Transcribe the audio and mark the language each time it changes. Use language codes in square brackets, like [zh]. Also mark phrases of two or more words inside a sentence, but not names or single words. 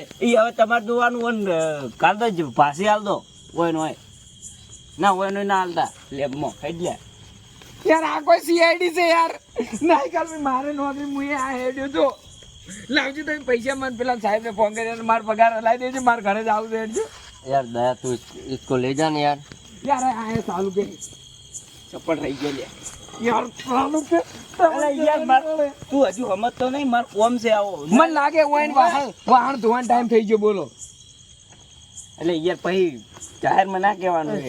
[gu] ઈ હવે તમારે જોવાનું હોય ને કાલ તો જ પાછી હાલ દો હોય ને હોય ના હોય ને ના હાલતા લેબમાં એટલે યાર આ કોઈ સીઆઈડી છે યાર નહીં કરવી મારે નોકરી મુએ આ હેડ્યો તો લાવજો તમે પૈસા મને પેલા સાહેબને ફોન કરીને મારો પગાર હલાવી દેજો મારે ઘરે જ આવું છે હેડજો [hi] यार दया तू इसको ले जा ना यार [gu] યાર આ ચાલુ કે ચપ્પલ રહી ગયો લે યાર ચાલુ કે અરે યાર માર તું હજુ સમજતો નહીં માર કોમ છે આવો મને લાગે હોય ને વાહન ધોવાનો ટાઈમ થઈ ગયો બોલો એટલે યાર પછી જાહેરમાં ના કહેવાનું છે